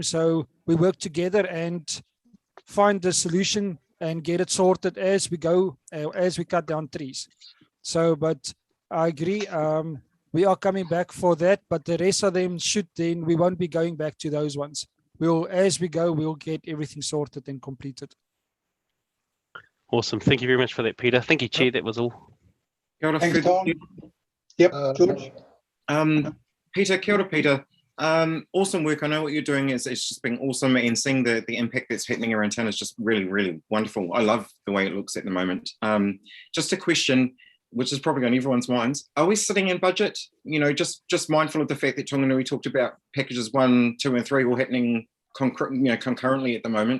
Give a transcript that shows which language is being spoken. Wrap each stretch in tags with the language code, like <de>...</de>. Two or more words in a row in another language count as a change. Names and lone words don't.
<en>So we work together and find the solution and get it sorted as we go, as we cut down trees. So, but I agree, we are coming back for that, but the rest of them we won't be going back to those ones. As we go, we'll get everything sorted and completed. Awesome. Thank you very much for that, Peter. Thank you, Chair. That was all.</en> <mi>Kia ora,</mi> <en>Thanks, Tom. Yep, George. Peter,</en> <mi>kia ora,</mi> <en>Peter. Awesome work. I know what you're doing it's just been awesome, and seeing the impact that's happening around town is just really, really wonderful. I love the way it looks at the moment. Just a question, which is probably on everyone's minds. Are we sitting in budget? Just mindful of the fact that Tonganui talked about packages 1, 2, and 3 all happening concurrently at the moment.</en>